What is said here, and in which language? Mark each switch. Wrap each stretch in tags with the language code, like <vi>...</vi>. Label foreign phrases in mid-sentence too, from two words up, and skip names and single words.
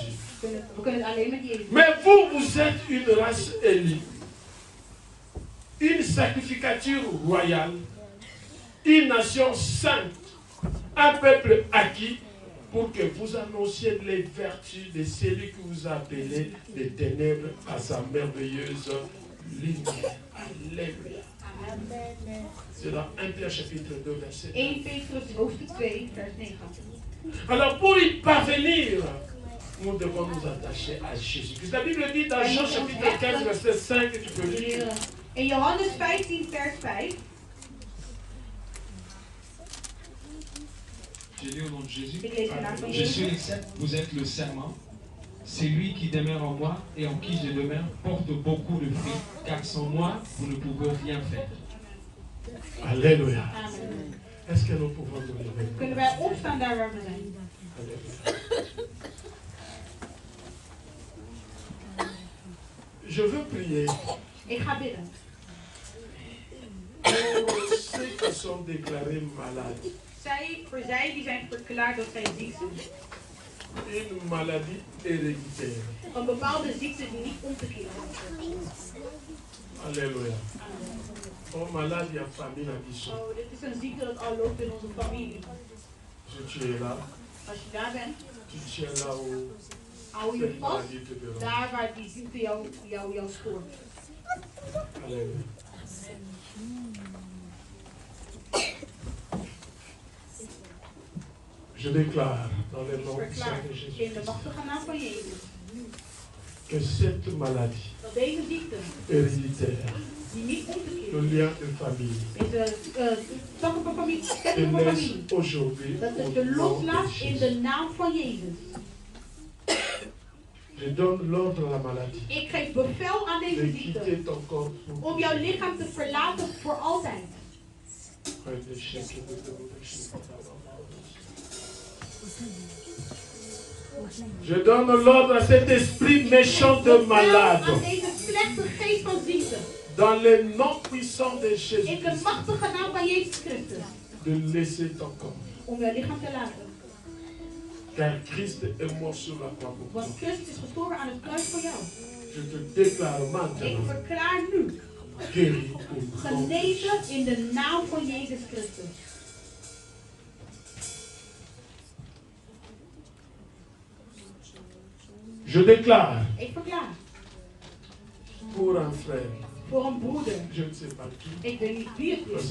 <fr>Mais vous êtes une race élue, une sacrificature royale, une nation sainte, un peuple acquis, pour que vous annonciez les vertus de celui qui vous a appelé des ténèbres à sa merveilleuse lumière. Alléluia. C'est dans 1 Pierre chapitre 2, verset 9. Alors pour y parvenir, nous devons nous attacher à Jésus. La Bible dit dans Jean chapitre 15, verset 5, tu peux lire.</fr> <nl>In Johannes 15, vers 5.</nl> <fr>Je lis au nom de Jésus. Je suis le cep, vous êtes le serment. C'est lui qui demeure en moi et en qui je demeure porte beaucoup de fruits, car sans moi, vous ne pouvez rien faire. Alléluia. Est-ce que nous pouvons nous lever?</fr> <nl>Kunnen wij opstaan daar waar we zijn?</nl> <fr>Je veux prier.</fr> <nl>Ik ga bidden.</nl> <fr>Pour ceux qui sont déclarés malades.</fr> <nl>Voor zij die zijn verklaard dat zij ziek zijn.</nl> <fr>Une maladie héréditaire.</fr> <nl>Een bepaalde ziekte die niet om te keren.</nl> <fr>Alléluia. Oh, malade, il y a famille à Bissau.</fr> <nl>Oh, dit is een ziekte dat al loopt in onze familie.</nl> <fr>Tu es là.</fr> <nl>Als je daar bent,</nl> <fr>tu tiens là où</fr> <nl>hou je vast daar waar die ziekte jou stoort.</nl> <fr>Alléluia. Je déclare dans le nom de Jésus que cette maladie héréditaire, le lien de famille, te laisse aujourd'hui au nom de Jésus. Je donne l'ordre à la maladie.</fr> <nl>Ik geef bevel aan deze ziekte om jouw lichaam te verlaten voor altijd.</nl> <fr>Je donne l'ordre à cet esprit méchant de malade. Dans le nom puissant de Jésus. De laisser ton corps. Car Christ est mort sur la croix pour toi. Je te déclare maintenant. Guéri au nom de Jésus.</fr> <nl>In de naam van Jezus Christus.</nl> <fr>Je déclare.</fr> <nl>Ik verklaar.</nl> <fr>Pour un frère.</fr> <nl>Voor een broeder.</nl> <fr>Je ne sais pas qui.</fr> <nl>Ik weet niet wie het is.</nl>